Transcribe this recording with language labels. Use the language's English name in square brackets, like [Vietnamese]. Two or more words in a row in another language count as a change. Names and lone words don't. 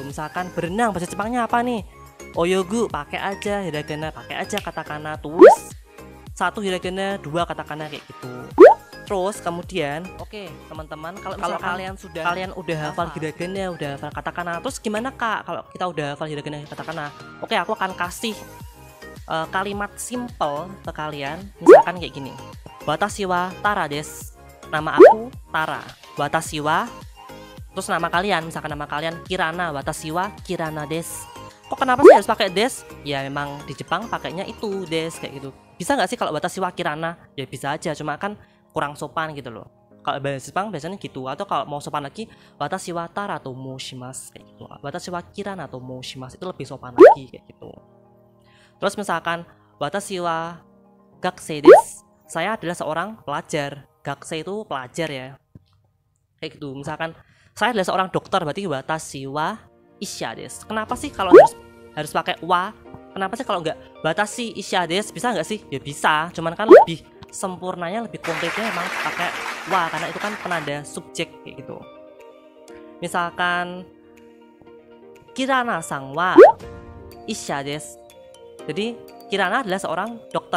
[Indonesian] Misalkan berenang bahasa Jepangnya apa nih? Oyogu, pakai aja hiragana, pakai aja katakana, tulis 1 hiragana, 2 katakana kayak gitu. Terus kemudian, oke, teman-teman, kalau kalian udah hafal hiragana, udah hafal katakana, terus gimana kak kalau kita udah hafal hiragana dan katakana? Oke, aku akan kasih kalimat simple ke kalian. Misalkan kayak gini, [Japanese] 私はTaraです, [Indonesian] nama aku Tara. [Japanese] 私は, [Indonesian] terus nama kalian, misalkan nama kalian Kirana, [Japanese] watashi wa Kirana desu. [Indonesian] Kok kenapa sih harus pakai des? Ya memang di Jepang pakainya itu des kayak gitu. Bisa nggak sih kalau [Japanese] watashi wa Kirana? [Indonesian] Ya bisa aja, cuma kan kurang sopan gitu loh. Kalau bahasa Jepang biasanya gitu. Atau kalau mau sopan lagi, [Japanese] 私はTaraと申します [Indonesian] kayak gitu. [Japanese] 私はKiranaと申します, [Indonesian] itu lebih sopan lagi kayak gitu. Terus misalkan [Japanese] 私は学生です, [Indonesian] saya adalah seorang pelajar. Gakusei itu pelajar ya, kayak gitu. Misalkan saya adalah seorang dokter, berarti [Japanese] 私は医者です. [Indonesian] Kenapa sih kalau harus pakai wa? Kenapa sih kalau nggak [Japanese] 私医者です? [Indonesian] Bisa nggak sih? Ya bisa, cuman kan lebih sempurnanya, lebih konkretnya emang pakai wa, karena itu kan penanda subjek kayak gitu. Misalkan [Japanese] Kiranaさんは医者です, [Indonesian] jadi Kirana adalah seorang dokter.